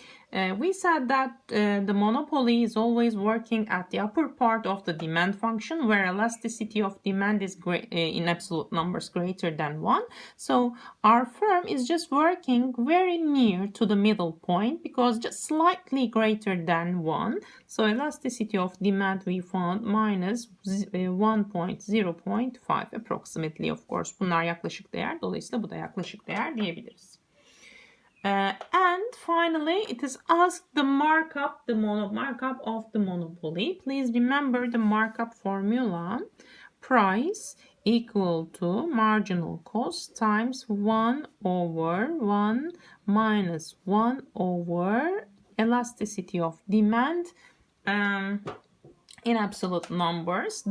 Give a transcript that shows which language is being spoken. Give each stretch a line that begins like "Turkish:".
English: We said that the monopoly is always working at the upper part of the demand function where elasticity of demand is in absolute numbers greater than 1. So our firm is just working very near to the middle point because just slightly greater than 1. So elasticity of demand we found minus 1.0.5 approximately, of course.
Turkish: Bunlar yaklaşık değer. Dolayısıyla bu da yaklaşık değer diyebiliriz.
English: And finally, it is asked the markup, markup of the monopoly. Please remember the markup formula. Price equal to marginal cost times 1 over 1 minus 1 over elasticity of demand in absolute numbers.